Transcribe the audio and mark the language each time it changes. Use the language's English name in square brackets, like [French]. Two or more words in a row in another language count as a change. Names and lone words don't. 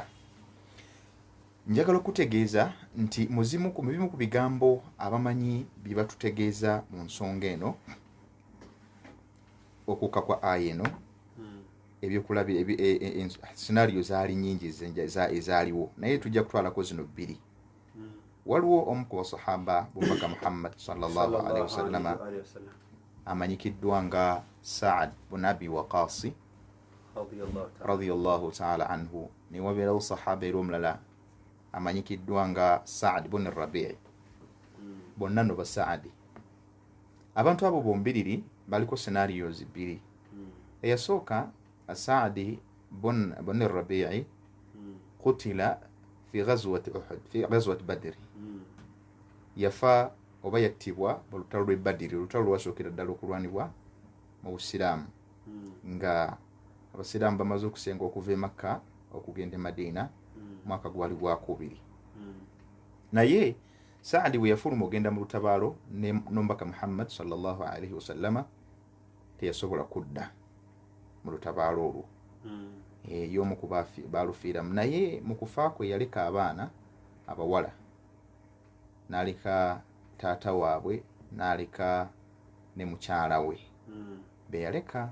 [Ganda] Njagala okutegeeza nti muzimu ku bimu ku bigambo abamanyi bye batutegeeza mu nsonga eno okukka kwa aya eno, ebyokulaba scenario zaali nyingi ezaaliwo, naye tujja kutwalako zino bbiri. Waliwo omu ku basahaba b'omubaka Muhammad [Arabic] صلى الله عليه وسلم [Ganda] amanyikiddwa nga Sa'ad bun Abi Waqas [Arabic] رضي الله تعالى عنه, [Ganda] ne wabeerawo sahaba era omulala amanyikiddwa nga Sa'ad bun Rabi'. Bonna no ba Sa'adi. Abantu abo bombiriri baliko scenarios bbiri. [Arabic] Eyasooka Sa'adi bun Rabi'i قتل في غزوة أحد في غزوة بدر. [Ganda] Yafa oba yattibwa mu lutalo lw'e Badr, olutalo lwasookera ddala okulwanibwa mu Busiraamu. nga abasiraamu bamaze okusenga okuva e Makka okugenda e Madina mwaka gwali gwakubiri. Naye Saadi bwe yafuluma ogenda mu lutabaalo n'omubaka Muhammad [Arabic] صلى الله عليه وسلم [Ganda] teyasobola kudda mu lutabaalo olwo. Y'omu ku baalufiiramu. Naye mu kufa kwe yaleka abaana abawala, n'aleka taata waabwe, n'aleka ne mukyala we be yaleka.